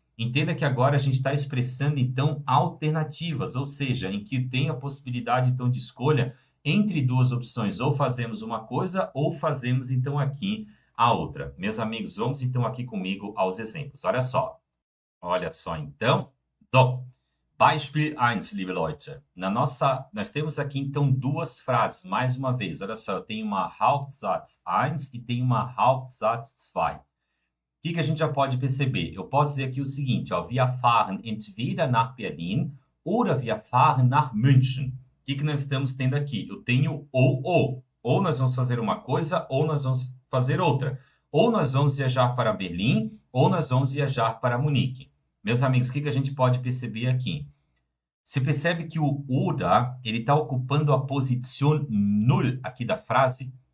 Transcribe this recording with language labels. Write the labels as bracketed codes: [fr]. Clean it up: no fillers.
[pt] Entenda que agora a gente está expressando, então, alternativas, ou seja, em que tem a possibilidade, então, de escolha entre duas opções, ou fazemos uma coisa, ou fazemos, então, aqui a outra. Meus amigos, vamos, então, aqui comigo aos exemplos. Olha só, então. [de] So, Beispiel 1, liebe Leute. [pt] Nós temos aqui, então, duas frases, mais uma vez. Olha só, eu tenho uma Hauptsatz 1 e tenho uma Hauptsatz 2. O que a gente já pode perceber? Eu posso dizer aqui o seguinte, ó, [de] wir fahren entweder nach Berlin oder wir fahren nach München. [pt] O que nós estamos tendo aqui? Eu tenho ou. Ou nós vamos fazer uma coisa, ou nós vamos fazer outra. Ou nós vamos viajar para Berlim, ou nós vamos viajar para Munique. Meus amigos, o que a gente pode perceber aqui? Você percebe que o oder, ele está ocupando a posição null aqui da frase?